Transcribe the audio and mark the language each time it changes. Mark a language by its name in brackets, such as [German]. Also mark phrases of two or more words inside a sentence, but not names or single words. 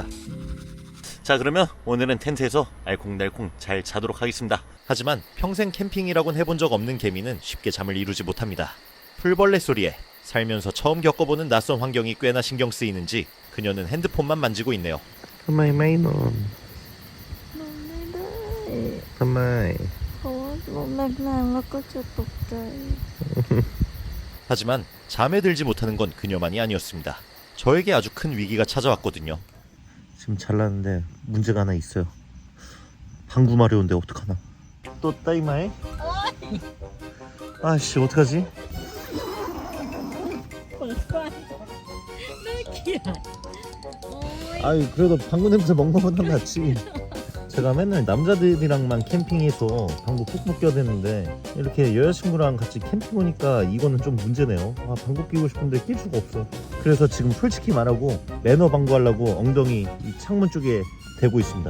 [Korean] 자 그러면 오늘은 텐트에서 알콩달콩 잘 자도록 하겠습니다. 하지만 평생 캠핑이라곤 해본 적 없는 개미는 쉽게 잠을 이루지 못합니다. 풀벌레 소리에 살면서 처음 겪어보는 낯선 환경이 꽤나 신경 쓰이는지 그녀는 핸드폰만 만지고 있네요. [Thai] ทำไมไม่นอน นอนไม่ได้ ทำไม เพราะว่าลมแรงๆแล้วก็จะตกใจ [Korean] 하지만 잠에 들지 못하는 건 그녀만이 아니었습니다. 저에게 아주 큰 위기가 찾아왔거든요. 지금 잘났는데 문제가 하나 있어요. 방구 마려운데 어떡하나? 또 따이마에? 아씨 어떡하지? [Thai] เปิดไฟน่าเกลียดโอ้ย [Korean] 아유 그래도 방구 냄새 먹는 것보다 낫지. 제가 맨날 남자들이랑만 캠핑해서 방구 꾹꾹 껴야 되는데 이렇게 여자친구랑 같이 캠핑 오니까 이거는 좀 문제네요. 방구 끼고 싶은데 낄 수가 없어. 그래서 지금 솔직히 말하고 매너 방구 하려고 엉덩이 이 창문 쪽에 대고 있습니다.